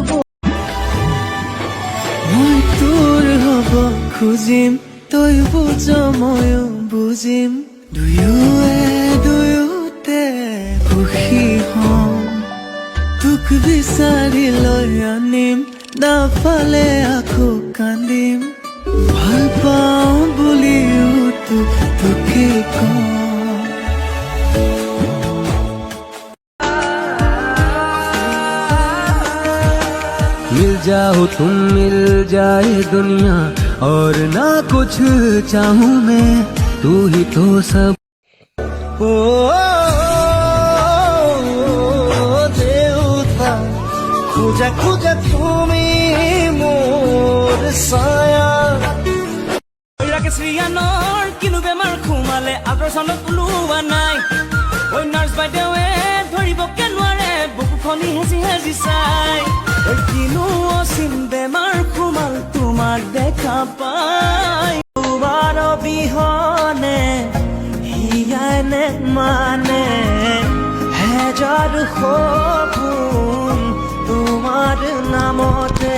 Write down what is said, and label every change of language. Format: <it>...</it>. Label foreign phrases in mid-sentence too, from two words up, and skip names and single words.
<as>মই তোৰ হ'ব খুজিম তই বুজ ময়ো বুজিম দুয়োতে সুখী হম তোক বিচাৰি লৈ আনিম নাপালে আকৌ কান্দিম ভাল পাওঁ বুলিও তোকে কওঁ</as> <hi>मिल जाओ तुम मिल जाए दुनिया और ना कुछ चाहूं मैं तू ही तो सब</hi> <as>দেউতা খোজা খোজা তুমি মোৰ ছায়া শ্ৰীয়ানৰ কিনো বেমাৰ সোমালে আল্ট্ৰাচাউণ্ডত ওলোৱা নাই ঐ নাৰ্ছ বাইদেৱে ধৰিবকে নোৱাৰে বুকুখনি হেঁচি হেঁচি চাই ঐ কিনো অচিন বেমাৰ সোমাল তোমাক দেখা পাই তোমাৰ অবিহনে হিয়ানে মানে হেজাৰ সপোন তোমাৰ নামতে</as>